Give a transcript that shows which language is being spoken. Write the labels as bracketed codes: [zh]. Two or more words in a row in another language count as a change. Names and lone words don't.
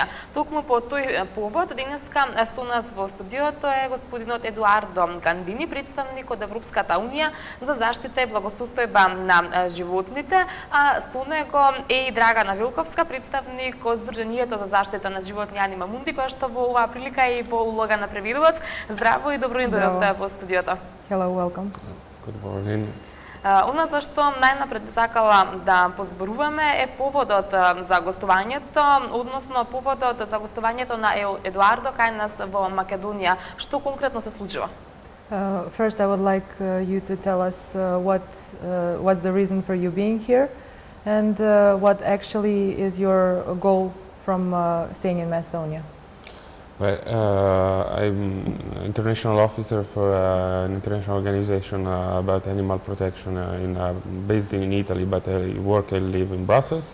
[mk] Токму по тој повод денеска со нас во студиото е господинот Едуардо Гандини, представник од Европската унија за заштита и благосостојба на животните, а со него е и Драгана Вилковска, представник од Сдруженијето за заштита на животни Анима Мунди, која што во оваа прилика е и во улога на преведувач. Здраво и добро дојдовте во студиото. [en] Hello, welcome. Good morning. [mk] Она за што најнапред би сакала да позборуваме е поводот за гостувањето, односно поводот за гостувањето на Едуардо кај нас во Македонија. Што конкретно се случува? [en] First, I would like you to tell us what's the reason for you being here, and what actually is your goal from staying in Macedonia. Well, I'm international officer for an international organization about animal protection based in Italy, but I work and live in Brussels.